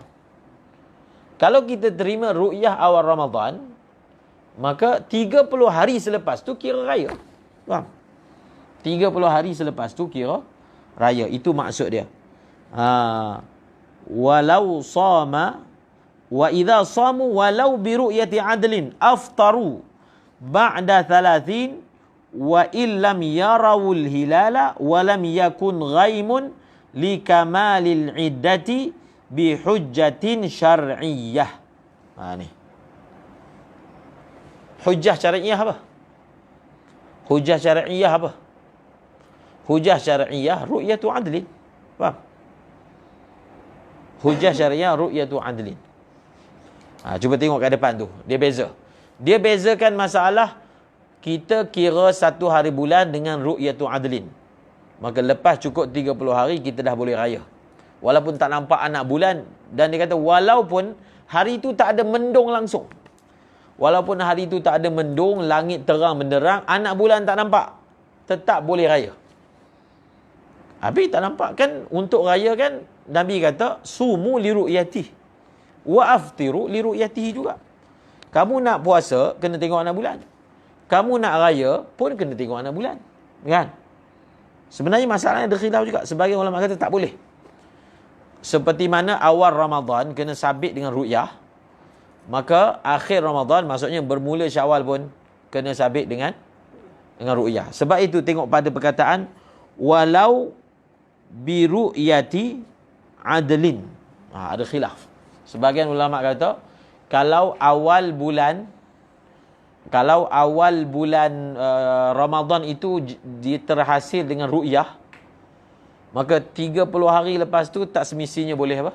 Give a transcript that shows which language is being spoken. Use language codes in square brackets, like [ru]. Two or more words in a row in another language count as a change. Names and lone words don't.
[ms] Kalau kita terima ru'yah awal Ramadan, maka 30 hari selepas tu kira raya. Faham? 30 hari selepas tu kira raya. Itu maksud dia. [ar] ولو سماء وإذا صاموا ولو برؤية عدل أفطروا بعد 30 وإن لم يروا الهلال ولم يكن غيم لكمال العدة بحجة شرعية. [ms] Ni. [ar] حجة شرعية apa? حجة شرعية apa? حجة شرعية رؤية عدل. Faham? حجة شرعية رؤية عدل. [ms] Cuba tengok kat depan tu. Dia beza. Dia bezakan masalah kita kira satu hari bulan dengan [ar] رؤية عدل. [ms] Maka lepas cukup 30 hari, kita dah boleh raya. Walaupun tak nampak anak bulan. Dan dia kata, walaupun hari itu tak ada mendung langsung. Walaupun hari itu tak ada mendung, langit terang benderang, anak bulan tak nampak, tetap boleh raya. Habis tak nampak kan, untuk raya kan, Nabi kata, [ar] صوموا لرؤيته. وأفطروا لرؤيته juga. [ms] Kamu nak puasa, kena tengok anak bulan. Kamu nak raya pun kena tengok anak bulan. Kan? Sebenarnya masalahnya ada khilaf juga. Sebagian ulama kata tak boleh. Seperti mana awal Ramadan kena sabit dengan ru'yah, maka akhir Ramadan, maksudnya bermula Syawal pun kena sabit dengan ru'yah. Sebab itu tengok pada perkataan [ar] ولو برؤية عدل. [ms] Ada khilaf. Sebagian ulama kata kalau awal bulan Ramadan itu dia terhasil dengan ru'yah, maka 30 hari lepas tu tak semestinya boleh apa?